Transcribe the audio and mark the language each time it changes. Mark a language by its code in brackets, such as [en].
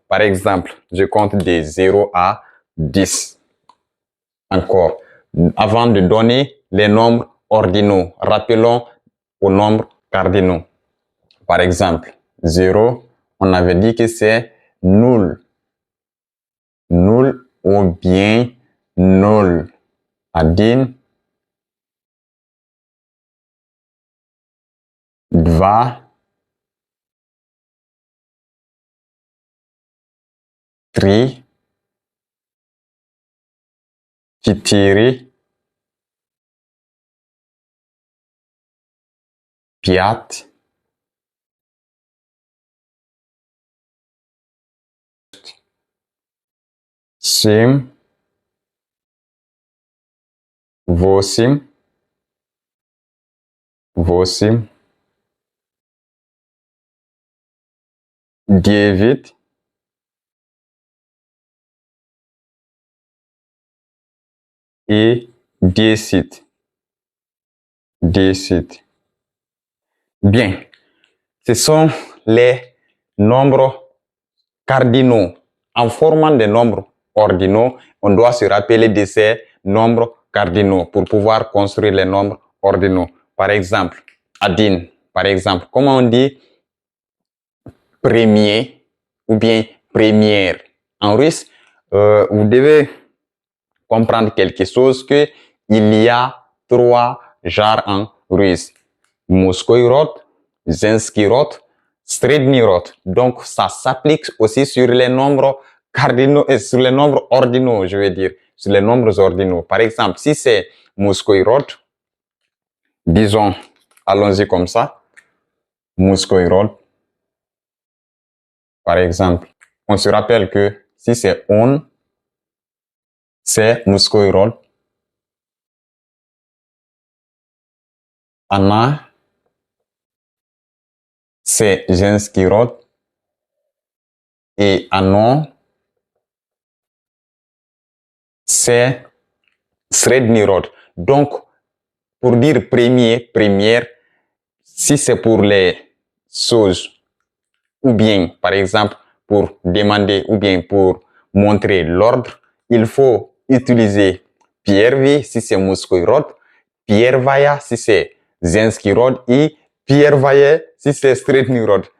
[fr] Par exemple, je compte de 0 à 10. Encore, avant de donner les nombres ordinaux, rappelons aux nombres cardinaux. Par exemple, 0, on avait dit que c'est nul. Nul ou bien nul. [ru] Один, два, три, четыре, пять, семь, восемь, девять, 10. [fr] Bien, ce sont les nombres cardinaux. En formant des nombres ordinaux, on doit se rappeler de ces nombres cardinaux pour pouvoir construire les nombres ordinaux. Par exemple, Adin, par exemple, comment on dit premier ou bien première? En russe, vous devez comprendre quelque chose que il y a 3 genres en russe. [ru] Мужской род, женский род, средний род. [fr] Donc, ça s'applique aussi sur les nombres cardinaux et sur les nombres ordinaux, je veux dire, sur les nombres ordinaux. Par exemple, si c'est [ru] мужской род, [fr] disons, allons-y comme ça, мужской род. Par exemple, on se rappelle que si c'est on, c'est [ru] мужской род. Она, [fr] c'est [ru] женский род. [fr] Et [ru] оно, [fr] c'est [ru] средний род. [fr] Donc, pour dire premier, première, si c'est pour les choses, ou bien, par exemple, pour demander, ou bien pour montrer l'ordre, il faut utiliser [ru] первый, [fr] si c'est мужской род, [ru] первая, [fr] si c'est женский род, et [ru] первое, [fr] si c'est средний род.